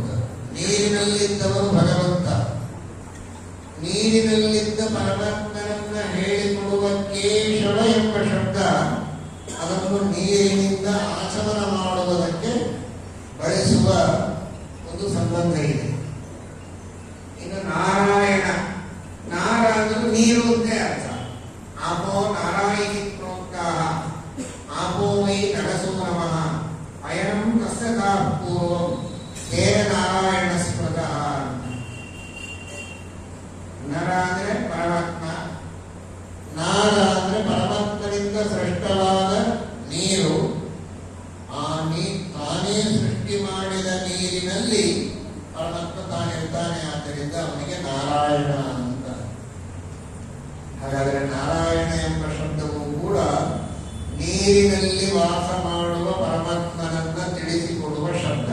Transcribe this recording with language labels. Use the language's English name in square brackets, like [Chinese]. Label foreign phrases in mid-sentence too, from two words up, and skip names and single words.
[Kannada] ನೀರಿನಲ್ಲಿದ್ದವನು ಭಗವಂತ, ನೀರಿನಲ್ಲಿದ್ದ ಪರಮಾತ್ಮನನ್ನ ಹೇಳಿಕೊಡುವ ಕೇಶವ ಎಂಬ ಶಬ್ದ ಅದನ್ನು ನೀರಿನಿಂದ ಆಚಮನ ಮಾಡುವುದಕ್ಕೆ ಬಳಸುವ ಒಂದು ಸಂಬಂಧ ಇದೆ. ಇನ್ನು ನಾರಾಯಣ, ನಾರ ಅಂದ್ರೆ ನೀರು ಅಂತ ಅರ್ಥ. [Sanskrit] ಆಪೋ ನಾರಾಯಣಿ ಪ್ರೋಕ್ತಾಃ ಆಪೋ ವೈ ನರಸೋ ನಮಃ ಅಯಂ ತಸ್ಯ ಪೂರ್ವಂ ತೇನ ನಾರಾಯಣ ಸ್ಮೃತಃ. [Kannada] ನರ ಅಂದ್ರೆ ಪರಮಾತ್ಮ, ನಾರ ಅಂದ್ರೆ ಪರಮಾತ್ಮನಿಂದ ಸೃಷ್ಟವಾದ ನೀರು. ತಾನೇ ಸೃಷ್ಟಿ ಮಾಡಿದ ನೀರಿನಲ್ಲಿ ಪರಮಾತ್ಮ ತಾನಿರ್ತಾನೆ, ಆದ್ದರಿಂದ ಅವನಿಗೆ ನಾರಾಯಣ ಅಂತ. ಹಾಗಾದರೆ ನಾರಾಯಣ ಎಂಬ ಶಬ್ದವು ಕೂಡ ನೀರಿನಲ್ಲಿ ವಾಸ ಮಾಡುವ ಪರಮಾತ್ಮನನ್ನ ತಿಳಿಸಿಕೊಡುವ ಶಬ್ದ.